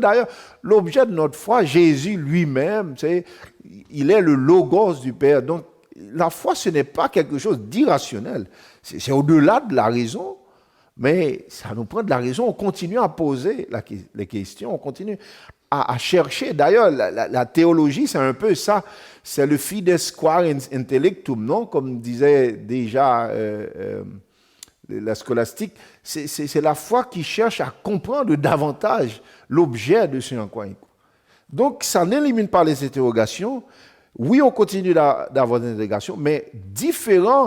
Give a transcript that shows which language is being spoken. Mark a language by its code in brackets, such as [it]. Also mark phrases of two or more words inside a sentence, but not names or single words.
[fr] D'ailleurs, l'objet de notre foi, Jésus lui-même, il est le logos du Père. Donc, la foi, ce n'est pas quelque chose d'irrationnel. C'est au-delà de la raison. Mais ça nous prend de la raison, on continue à poser les questions, on continue à chercher. D'ailleurs, la théologie, c'est un peu ça, c'est le [la] fides quae intellectum, [fr] non? Comme disait déjà la scolastique, c'est la foi qui cherche à comprendre davantage l'objet de ce en quoi il croit. Donc, ça n'élimine pas les interrogations. Oui, on continue d'avoir des interrogations, mais différents.